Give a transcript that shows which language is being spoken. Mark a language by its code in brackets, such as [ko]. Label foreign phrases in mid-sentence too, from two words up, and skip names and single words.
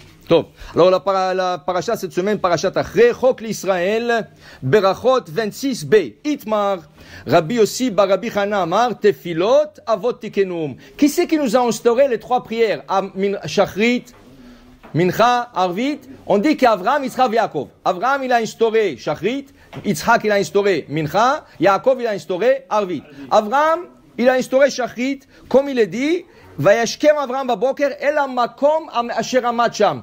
[fr] Top. Alors la paracha cette semaine, parachat Achrei, Chok l'Israël, Berachot 26b. [he] איתמר רבי יוסי בר רבי חנה אמר תפילות אבות תיקנום. [fr] Qui c'est qui nous a instauré les trois prières? [he] שחרית מנחה ערבית. [fr] On dit qu'Avraham, Yitzhak, Yaakov. Avraham, il a instauré Shachrit, Yitzhak, il a instauré Mincha, Yaakov, il a instauré Arvit. Avraham, il a instauré Shachrit, comme il est dit, [he] וישכם אברהם בבקר אל המקום אשר עמד שם.